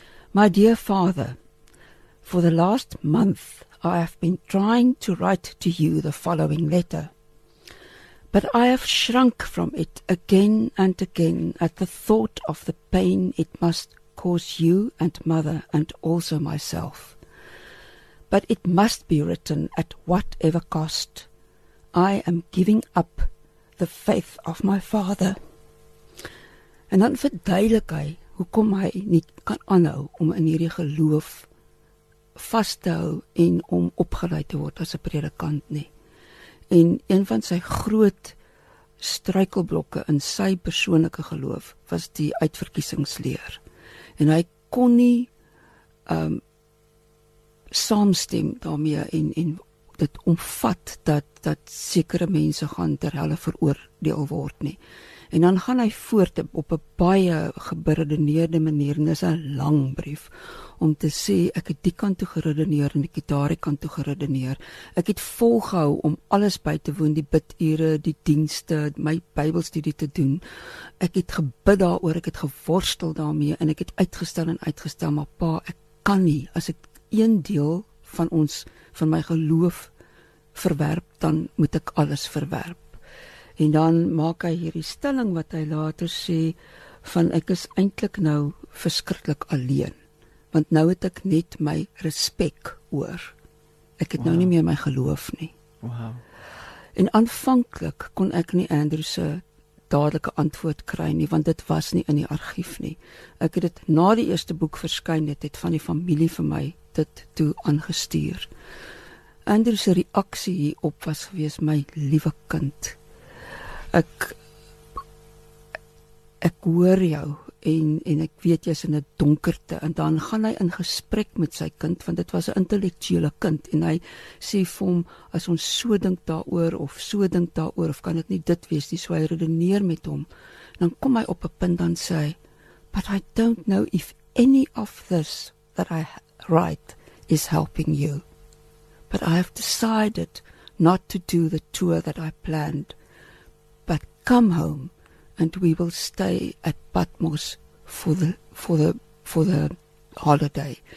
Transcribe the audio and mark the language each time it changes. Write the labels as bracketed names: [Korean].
[English] My dear father, for the last month I have been trying to write to you the following letter, but I have shrunk from it again and again at the thought of the pain it must cause you and mother and also myself. But it must be written at whatever cost. I am giving up the faith of my father. [Afrikaans] En dan verduidelik hy hoekom hy nie kan aanhou om in hierdie geloof vas te hou en om opgelei te word as 'n predikant nie. En een van sy groot struikelblokke in sy persoonlike geloof was die uitverkiesingsleer. En hy kon nie saamstem daarmee en dit omvat dat sekere mense gaan ter helle veroordeel word nie. En dan gaan hy voort op 'n baie geberedeneerde manier, en dis 'n lang brief, om te sê, ek het die kant toe geredeneer en ek het daardie kant toe geredeneer. Ek het volgehou om alles by te woon, die bidure, die dienste, my Bybelstudie te doen. Ek het gebid daaroor, ek het geworstel daarmee, en ek het uitgestel, maar pa, ek kan nie, as ek een deel van my geloof verwerp, dan moet ek alles verwerp. En dan maak hy hierdie stelling wat hy later sê, van ek is eintlik nou verskriklik alleen, want nou het ek net my respek oor. Ek het nou nie meer my geloof nie. En aanvanklik kon ek nie Andrew se dadelike antwoord kry nie, want dit was nie in die argief nie. Ek het dit na die eerste boek verskyn het van die familie vir my dit toe aangestuur. Andrew se reaksie hierop was gewees, my liewe kind, ek hoor jou en ek weet jy's in 'n donkerte, en dan gaan hy in gesprek met sy kind, want dit was 'n intellektuele kind, en hy sê vir hom, as ons so dink daaroor of kan dit nie dit wees nie, so hy redeneer met hom. Dan kom hy op 'n punt, dan sê hy, [English] but I don't know if any of this that I write is helping you. But I have decided not to do the tour that I planned, but come home and we will stay at Patmos for the holiday.